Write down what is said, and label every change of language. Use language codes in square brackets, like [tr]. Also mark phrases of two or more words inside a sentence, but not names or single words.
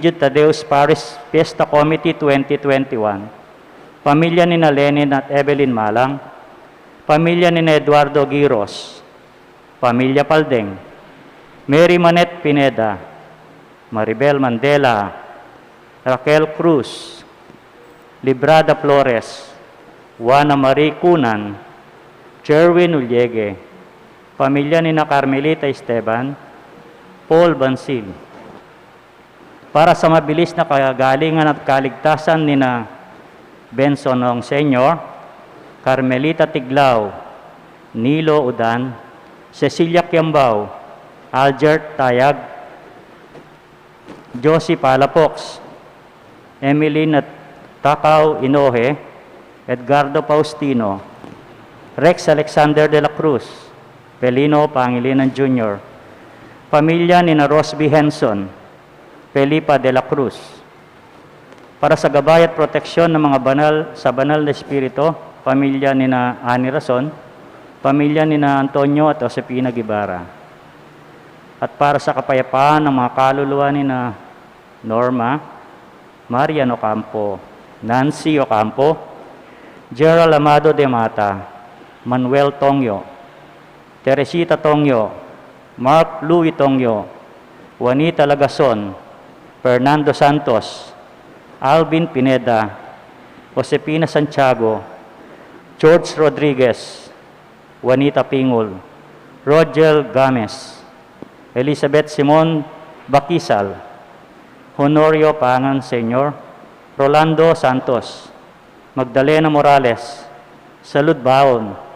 [tl] Jude Tadeus Parish Fiesta Committee 2021, pamilya ni na Lenin at Evelyn Malang, pamilya ni na Eduardo Giros, pamilya Paldeng, Mary Manette Pineda, Maribel Mandela, Raquel Cruz, Librada Flores, Juana Marie Cunan, Jerwin Ulliegue, pamilya ni na Carmelita Esteban, Paul Bansil. Para sa mabilis na kagalingan at kaligtasan ni na Benson Ong Sr., Carmelita Tiglao, Nilo Udan, Cecilia Kiambao, Algert Tayag, Josie Palafox, Emily Takaw Inohe, Edgardo Faustino, Rex Alexander de la Cruz, Pelino Pangilinan Jr., pamilya ni na Rosby Henson, Felipa de la Cruz. Para sa gabay at proteksyon ng mga banal na espiritu, pamilya ni na Ani Rason, pamilya ni na Antonio at Josepina Guevara. At para sa kapayapaan ng mga kaluluwa ni na Norma, Marian Ocampo, Nancy Ocampo, Gerald Amado de Mata, Manuel Tongyo, Teresita Tongyo, Mark Louis Tongyo, Juanita Lagason, Fernando Santos, Alvin Pineda, Josepina Santiago, George Rodriguez, Juanita Pingol, Rogel Games, Elizabeth Simon Bakisal, Honorio Pangan Sr., Rolando Santos, Magdalena Morales, Salud Baon,